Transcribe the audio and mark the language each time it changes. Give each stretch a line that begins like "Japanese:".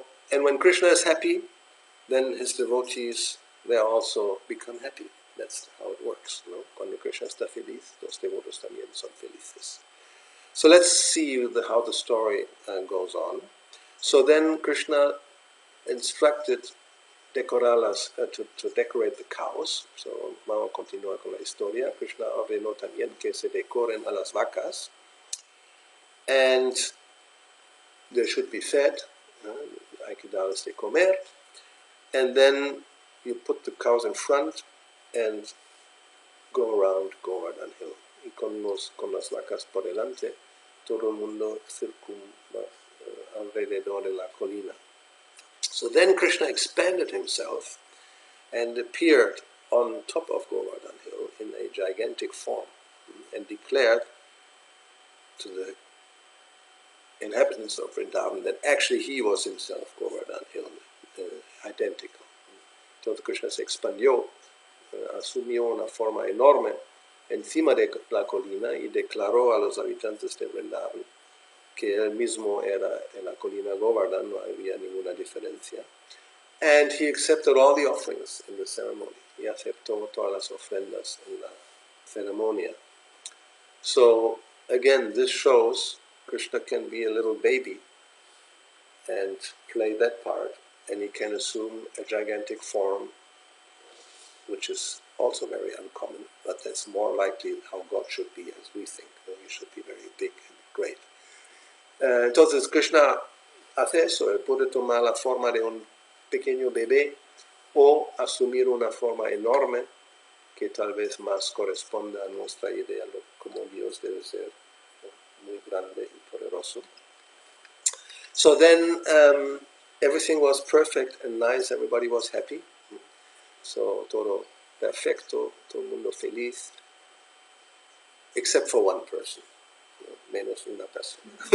English: And when Krishna is happy, then his devotees, they also become happy. That's how it works, ¿no?
Spanish: Cuando Krishna está feliz, los devotos también son felices.
English: So let's see how the story goes on. So then Krishna instructed to decorate the cows.
Spanish: So vamos a continuar con la historia. Krishna ordenó también que se decoren a las vacas.
English: And they should be fed.
Spanish: Hay que darles de comer.
English: And then you put the cows in front and go around Govardhan Hill.
Spanish: Y con las vacas por delante, todo el mundo circunva alrededor de la colina.
English: So then Krishna expanded himself and appeared on top of Govardhan Hill in a gigantic form and declared to the inhabitants of Vrindavan that actually he was himself Govardhan Hill, identical.
Spanish: Entonces Krishna se expandió, asumió una forma enorme encima de la colina y declaró a los habitantes de Vrindavan que él mismo era en la colina Govardhana, no había ninguna diferencia.
English: And he accepted all the offerings in the ceremony.
Spanish: He aceptó todas las ofrendas en la ceremonia.
English: So, again, this shows Krishna can be a little baby and play that part, and he can assume a gigantic form, which is also very uncommon, but that's more likely how God should be as we think. He should be very big and great.
Spanish: Entonces Krishna hace eso, él puede tomar la forma de un pequeño bebé o asumir una forma enorme que tal vez más corresponda a nuestra idea de cómo Dios debe ser, muy grande y poderoso.
English: So then everything was perfect and nice, everybody was happy.
Spanish: So todo perfecto, todo el mundo feliz,
English: except for one person,
Spanish: menos una persona.